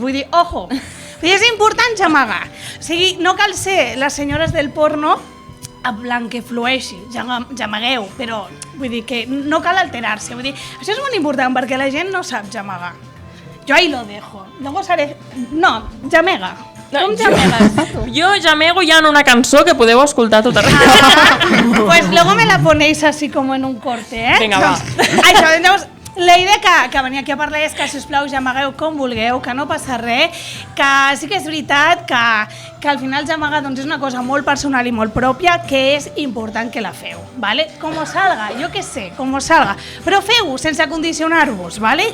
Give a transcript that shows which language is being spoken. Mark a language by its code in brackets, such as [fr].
[ca] Vull dir, ojo, és important gemegar. O sigui, no cal ser les senyores del porno en plan que flueixi, gemegueu, però vull dir que no cal alterar-se. Vull dir, això és molt important perquè la gent no sap gemegar. [es] Jo ahí lo dejo. Luego seré... [ca] No, gemega. Com gemegas? Jo gemego ja en una cançó que podeu escoltar tot arreu. [es] Pues luego me la ponéis así como en un corte, eh? [ca] Vinga, va. Això, llavors, la idea que venia aquí a parlar és que, sisplau, gemegueu com vulgueu, que no passa res, que sí que és veritat que al final gemegar doncs, és una cosa molt personal i molt pròpia, que és important que la feu, ¿vale? Com salga, jo què sé, com salga, però feu-ho sense condicionar-vos, ¿vale?